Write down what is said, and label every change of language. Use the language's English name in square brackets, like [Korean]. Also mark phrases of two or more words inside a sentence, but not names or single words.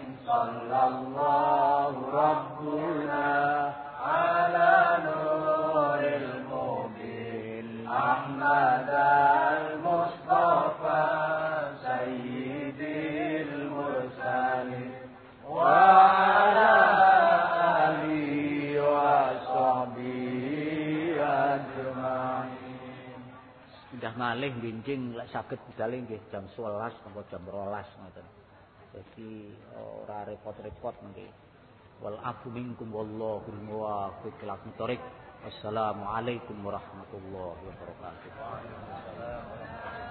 [Arabic] صلى الله ربنا على نور المبين أحمد المصطفى سيد المرسلين وعلى آله وصحبه أجمعين. [Javanese] Sudah malih benjing lek saged budal nggih jam 11 sampai jam 12 ngoten. Jadi ora repot-repot nggih. [Arabic] والعفو منكم والله الموفق إلى الطريق. والسلام عليكم ورحمة الله وبركاته.